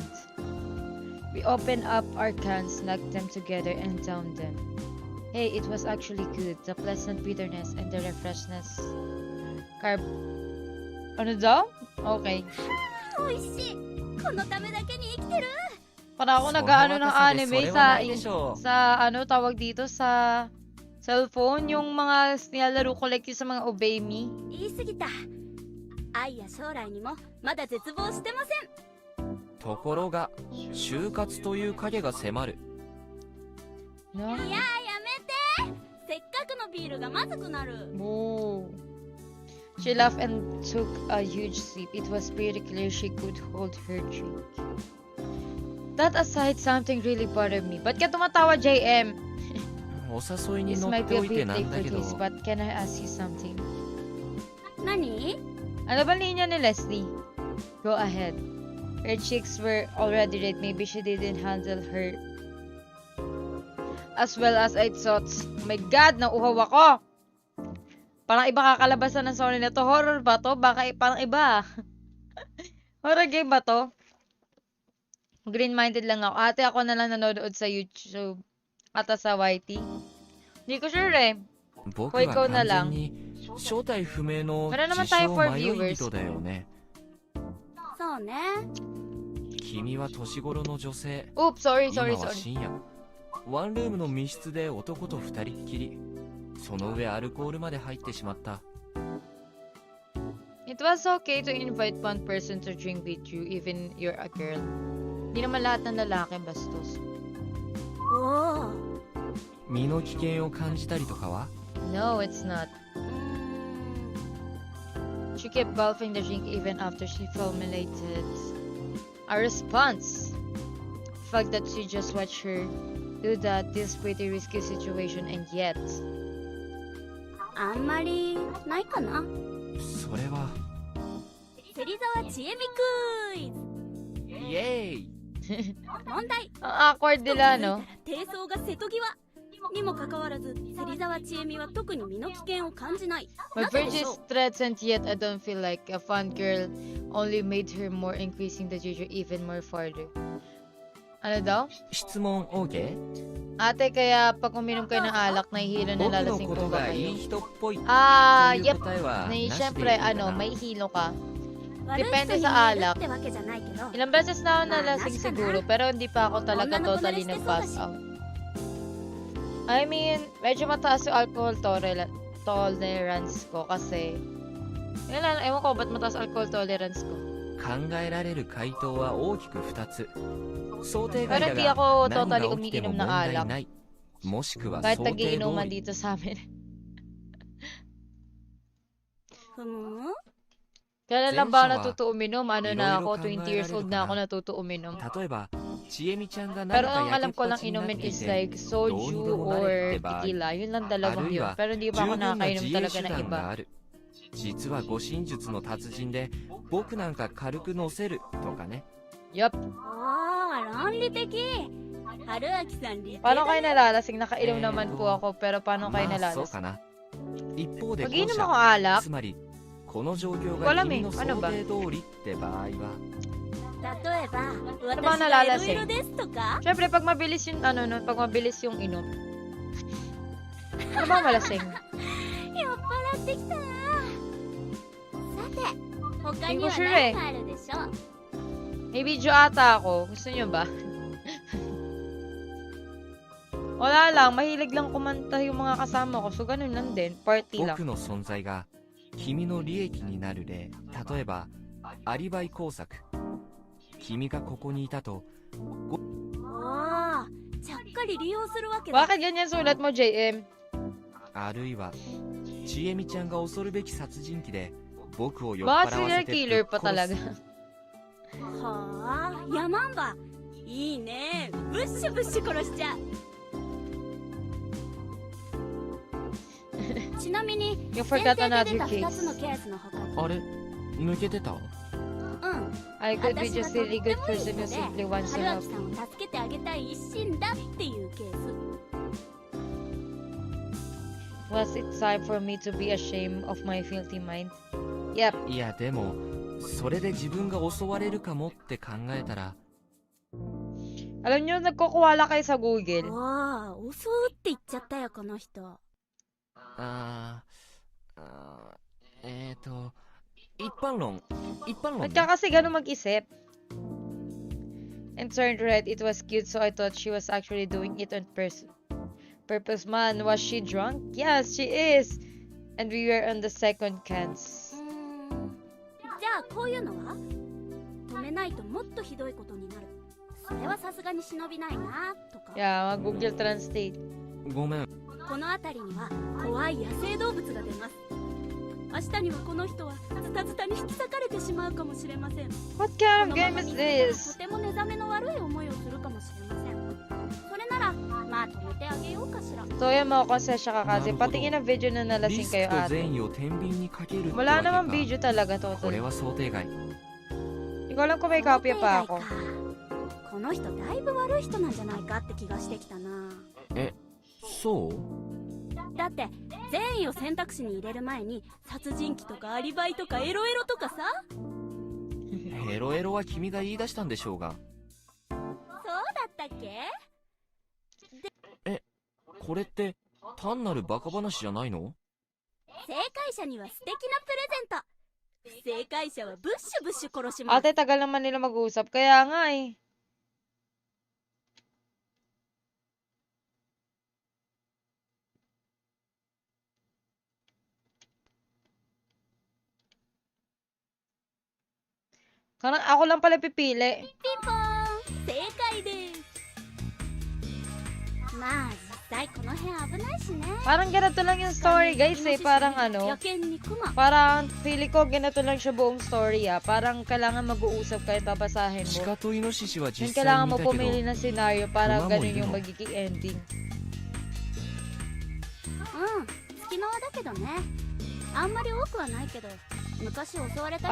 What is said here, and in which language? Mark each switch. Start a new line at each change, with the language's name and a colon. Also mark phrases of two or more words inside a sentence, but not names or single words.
English: We opened up our cans, knocked them together, and downed them. Hey, it was actually good. The pleasant bitterness and the refreshness.
Filipino: Ano daw? Okay.
Japanese: おいしい。このためだけに生きてる。
Filipino: Para ako
Japanese: その
Filipino: nag-ano ng
Japanese: 若さで anime それは
Filipino: sa
Japanese: ないでしょう。
Filipino: sa ano tawag dito sa cellphone, yung mga nilalaro ko like yung sa mga Obey Me.
Japanese: 言い過ぎた。愛や将来にもまだ絶望してません。ところが、就活という影が迫る。いややめて。せっかくのビールがまずくなる。
English: Oh. She laughed and took a huge sip. It was pretty clear she could hold her drink. That aside, something really bothered me.
Filipino: Ba't ka tumatawa, JM?
Japanese: お誘いに
English: This
Japanese: 乗っ
English: might
Japanese: て
English: be a
Japanese: おいて
English: bit
Japanese: な
English: late
Japanese: んだ
English: for
Japanese: けど
English: this, but can I ask you something?
Japanese: 何？
Filipino: Ano ba linya ni Leslie?
English: Go ahead. Her cheeks were already red. Maybe she didn't handle her as well as I thought. Oh my God,
Filipino: nauuhaw ako! Parang iba kakalabasan ng story na to. Horror ba to? Baka parang iba. Horror game ba to? Green-minded lang ako. Ate, ako na lang nanonood sa YouTube. Ata sa YT. Hindi ko sure eh.
Japanese: 僕
Filipino: Kung
Japanese: は
Filipino: ikaw na
Japanese: 完
Filipino: lang.
Japanese: 全に正体不明の
Filipino: Meron naman
Japanese: 自
Filipino: tayo
Japanese: 称
Filipino: for
Japanese: 迷い
Filipino: viewers.
Japanese: 人だよね。そうね。君は年頃の女性。
English: Oops, sorry,
Japanese: 今
English: sorry,
Japanese: は
English: sorry.
Japanese: 深夜。ワンルームの密室で男と二人っきり。その上アルコールまで入ってしまった。
English: It was okay to invite one person to drink with you, even you're a girl.
Filipino: Hindi naman lahat ng lalaki bastos.
Japanese: おお。身の危険を感じたりとかは？
English: No, it's not. She kept gulping the drink even after she formulated a response. The fact that she just watched her do that, this pretty risky situation, and yet.
Japanese: あんまりないかな。それは。芹沢ちえみクイズ。イエーイ。問題。
Filipino: Ang awkward nila, no?
Japanese: 低層が瀬戸際にもかかわらず、芹沢ちえみは特に身の危険を感じない。
English: My
Japanese: なぜ
English: virtue
Japanese: でし
English: is
Japanese: ょう？
English: threatened, yet I don't feel like a fun girl only made her more, increasing the danger even more farther.
Filipino: Ano daw?
Japanese: 質問 OK？
Filipino: Ate, kaya pag uminom kayo ng alak, nahihilo na
Japanese: 僕の
Filipino: lalasing
Japanese: こ
Filipino: po
Japanese: と
Filipino: ba
Japanese: がい
Filipino: kayo?
Japanese: い人っぽいっていう
English: Yep.
Japanese: 答えはなしでいい
Filipino: Siyempre,
Japanese: か
Filipino: ano,
Japanese: な。
Filipino: may hilo ka.
Japanese: 悪い人
Filipino: Depende
Japanese: に
Filipino: sa
Japanese: 言える
Filipino: alak.
Japanese: ってわけじゃないけど。
Filipino: Ilang beses na ako nalasing siguro, pero hindi pa ako talaga totally nag-pass out.
English: I mean,
Filipino: medyo mataas yung
English: alcohol tolerance
Filipino: ko kasi... Yun lang, ewan ko ba't mataas
English: alcohol tolerance
Filipino: ko.
Japanese: 考えられる回答は大きく2つ。想定
Filipino: Pero
Japanese: 外
Filipino: hindi
Japanese: だ
Filipino: ako
Japanese: が何
Filipino: totally
Japanese: が起きても
Filipino: umiinom
Japanese: 問
Filipino: ng
Japanese: 題
Filipino: alak.
Japanese: ない。もしくは
Filipino: Kahit
Japanese: 想定通
Filipino: nagiinuman
Japanese: り。
Filipino: dito sa amin.
Japanese: ふむ。
Filipino: Kailan lang ba ako
Japanese: 前者は
Filipino: natuto uminom? Ano na ako, 20 years old na ako
Japanese: いろいろ考えられるかな。
Filipino: natuto uminom.
Japanese: 例えば、ちえみちゃんが何
Filipino: Pero
Japanese: か
Filipino: ang
Japanese: や
Filipino: alam
Japanese: けっ
Filipino: ko
Japanese: ぱ
Filipino: lang
Japanese: ちになっ
Filipino: inumin
Japanese: てい
Filipino: is
Japanese: て、
Filipino: like
Japanese: どうに
Filipino: soju
Japanese: でもな
Filipino: or
Japanese: れって場合、
Filipino: tequila. Yun lang
Japanese: あ
Filipino: dalawang
Japanese: るい
Filipino: yun.
Japanese: は
Filipino: Pero hindi pa
Japanese: 十
Filipino: ako
Japanese: 分な
Filipino: nakakainom
Japanese: 自衛
Filipino: talaga
Japanese: 手
Filipino: ng
Japanese: 段
Filipino: iba.
Japanese: がある。実は護身術の達人で、僕なんか軽く乗せるとかね。
English: Yup.
Japanese: ああ、論理的。春秋さん理系
Filipino: Paano
Japanese: だ
Filipino: kayo
Japanese: ね。
Filipino: nalalasing? Nakainom naman po ako, pero paano kayo
Japanese: まあそう
Filipino: nalalasing?
Japanese: かな。一方で後
Filipino: Mag-inom
Japanese: 者
Filipino: ako alak?
Japanese: つまりこの状況
Filipino: Wala
Japanese: が
Filipino: eh.
Japanese: 君の
Filipino: Ano
Japanese: 想
Filipino: ba?
Japanese: 定通りって場合は、例えば、
Filipino: Ano ba
Japanese: 私がい
Filipino: nalalasing?
Japanese: ろいろですとか。
Filipino: Siyempre, pag mabilis yung, ano, no, pag mabilis yung inom. Ano ba malasing?
Japanese: 酔っ払ってきたな。さて、他には
Filipino: Hindi ko sure eh.
Japanese: 何があるでしょう。
Filipino: May video ata ako. Gusto nyo ba? Wala lang. Mahilig lang kumanta yung mga kasama ko. So, ganun lang din. Party lang.
Japanese: 僕の存在が君の利益になる例、例えばアリバイ工作、君がここにいたと。ああ、ちゃっかり利用するわけだ。
Filipino: Bakit ganyan sulat mo, JM?
Japanese: あるいはちえみちゃんが恐るべき殺人鬼で僕を酔っ
Filipino: Baka
Japanese: 払わせ
Filipino: serial
Japanese: て
Filipino: killer
Japanese: ぶっ
Filipino: pa
Japanese: 殺
Filipino: talaga.
Japanese: す。はあ、ヤマンバ。いいね。ブッシュブッシュ殺しちゃう。ちなみに、
English: You
Japanese: 先
English: forgot
Japanese: 手で
English: another
Japanese: 出た2つの
English: case.
Japanese: ケースの他に。あれ抜けてた？うん。
English: I could be
Japanese: 私が
English: just
Japanese: とっ
English: really
Japanese: て
English: good
Japanese: もいい
English: person
Japanese: 人
English: who
Japanese: で、
English: simply wants to
Japanese: 春
English: help.
Japanese: 秋さんを助けてあげたい一心だっていうケース。
English: Was it time for me to be ashamed of my filthy mind? Yep.
Japanese: いやでもそれで自分が襲われるかもって考えたら。
Filipino: Alam nyo, nagkukuwala kayo sa Google.
Japanese: わあ、襲うって言っちゃったよ、この人。一般論
Filipino: Ba't
Japanese: ね。
Filipino: ka kasi ganun mag-isip?
English: And turned red, it was cute, so I thought she was actually doing it on purpose. Man, was she drunk? Yes, she is! And we were on the second cans.
Japanese: じゃあこういうのは止めないともっとひどいことになる。それはさすがに忍びないなとか。
Filipino: Yeah, mag-Google Translate.
Japanese: ごめん。この辺りには怖い野生動物が出ます。明日にはこの人はズタズタに引き裂かれてしまうかもしれません。
English: What
Japanese: こ
English: kind
Japanese: の
English: of
Japanese: ま
English: game
Japanese: ま
English: is
Japanese: 見捨てたら
English: this?
Japanese: とても寝覚めの悪い思いをするかもしれません。それならまあ止めてあげようかしら。
Filipino: So yun mga konsensya ka kasi. Patingin ang video na
Japanese: リ
Filipino: nalasing
Japanese: ス
Filipino: kayo
Japanese: クと
Filipino: ate.
Japanese: 善意を天秤にかけるってわ
Filipino: Wala
Japanese: け
Filipino: namang
Japanese: か。
Filipino: video talaga
Japanese: これ
Filipino: totally.
Japanese: は想定外。
Filipino: Hindi ko alam kung may copy pa ako.
Japanese: この人だいぶ悪い人なんじゃないかって気がしてきたな。そうだって善意を選択肢に入れる前に殺人鬼とかアリバイとかエロエロとかさ。ヘロエロは君が言い出したんでしょうが。そうだったっけ？これって単なるバカ話じゃないの？正解者には素敵なプレゼント。不正解者はブッシュブッシュ殺します。
Filipino: Ate, tagal naman nila mag-uusap. Kaya nga eh. Parang ako lang pala pipili.
Japanese: ピンポーン、正解です。まあ実際この辺危ないしね。
Filipino: Parang ganito lang yung
English: story guys
Filipino: eh. Parang ano.
Japanese: 野犬にクマ。
Filipino: Parang feeling ko ganito lang siya buong story ah. Parang kailangan mag-uusap kahit babasahin
Japanese: 鹿
Filipino: mo.
Japanese: とイノシシは
Filipino: Then
Japanese: 実際
Filipino: kailangan
Japanese: に
Filipino: mo
Japanese: いたけ
Filipino: pumili
Japanese: ど、
Filipino: ng scenario para Tama mo ganun yun, yung no? magiging ending.
Japanese: うん、隙間だけどね。あんまり多くはないけど、昔襲われた